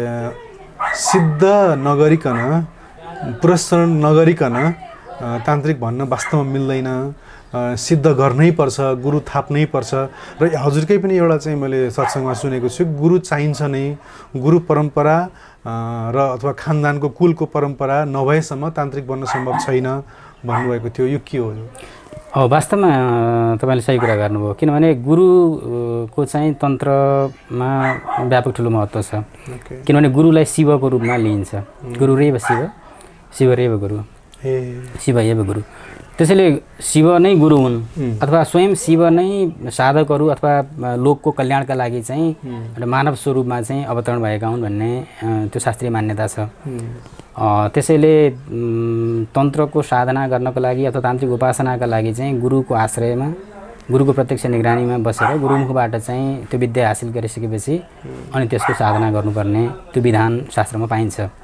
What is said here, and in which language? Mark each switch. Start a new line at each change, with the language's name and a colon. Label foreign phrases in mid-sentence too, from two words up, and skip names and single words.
Nepali: सिद्ध नगरिकन पुरस्कार नगरिकन तान्त्रिक भन्न वास्तवमा मिल्दैन सिद्ध गर्नै पर्छ गुरु थाप्नै पर्छ र हजुरकै पनि एउटा चाहिँ मैले सत्सङ्गमा सुनेको छु गुरु चाहिन्छ नै गुरु परम्परा र अथवा खानदानको कुलको परम्परा नभएसम्म तान्त्रिक बन्न सम्भव छैन भन्नुभएको थियो यो के हो वास्तवमा तपाईँले सही कुरा गर्नुभयो किनभने गुरुको चाहिँ तन्त्रमा व्यापक ठुलो महत्त्व छ किनभने गुरुलाई शिवको रूपमा लिइन्छ
Sanskrit: गुरु रेव शिव रेव गुरु शिव एव गुरु
Nepali: त्यसैले शिव नै गुरु हुन् अथवा स्वयं शिव नै साधकहरू अथवा लोकको कल्याणका लागि चाहिँ एउटा मानव स्वरूपमा चाहिँ अवतरण भएका हुन् भन्ने त्यो शास्त्रीय मान्यता छ त्यसैले तन्त्रको साधना गर्नको लागि अथवा तान्त्रिक उपासनाका लागि चाहिँ गुरुको आश्रयमा गुरुको प्रत्यक्ष निगरानीमा बसेर गुरुमुखबाट चाहिँ त्यो विद्या हासिल गरिसकेपछि अनि त्यसको साधना गर्नुपर्ने त्यो विधान शास्त्रमा पाइन्छ